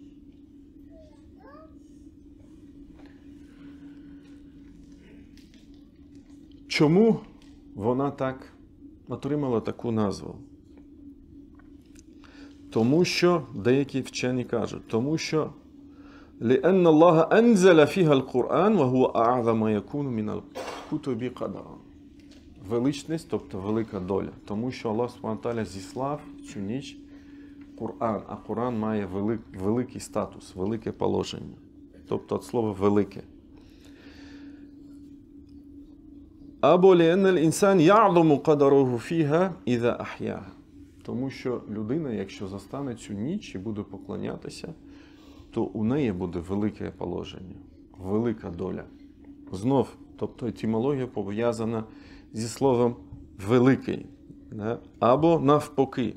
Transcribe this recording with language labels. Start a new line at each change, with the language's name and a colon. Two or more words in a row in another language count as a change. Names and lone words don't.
Ukrainian: Чому вона так отримала таку назву? Тому що, деякі вчені кажуть, тому що
Arabic: لأن الله أنزل فيها القرآن وهو أعظم ما يكون من الكتب قدرا.
Ukrainian: Величність, тобто велика доля. Тому що Аллах
Arabic: سبحانه وتعالى
Ukrainian: зіслав цю ніч Коран, а Коран має великий статус, велике положення. Тобто від слова велике.
Arabic: Або لأن الإنسان يعظم قدره فيها إذا أحياها.
Ukrainian: Тому що людина, якщо застане цю ніч і буде поклонятися, то у неї буде велике положення, велика доля. Знов, тобто етимологія пов'язана зі словом «великий». Або навпаки.